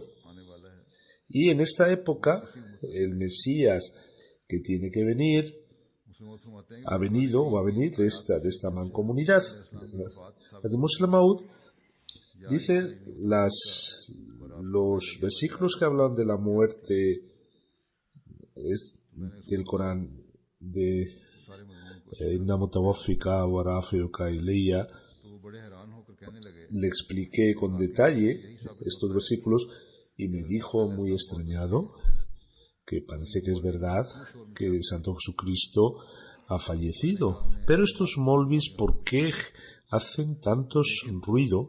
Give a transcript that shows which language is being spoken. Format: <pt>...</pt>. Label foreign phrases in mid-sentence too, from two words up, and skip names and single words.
<es>Y en esta época, el Mesías que tiene que venir ha venido o va a venir de esta mancomunidad. El Muslim Maud dice los versículos que hablan de la muerte del Corán de</es> <ar>إني متوفيك ورافعك إلي.</ar> <es>Le expliqué con detalle estos versículos y me dijo muy extrañado que parece que es verdad que el Santo Jesucristo ha fallecido. Pero estos molvis, ¿por qué hacen tantos ruido?</es>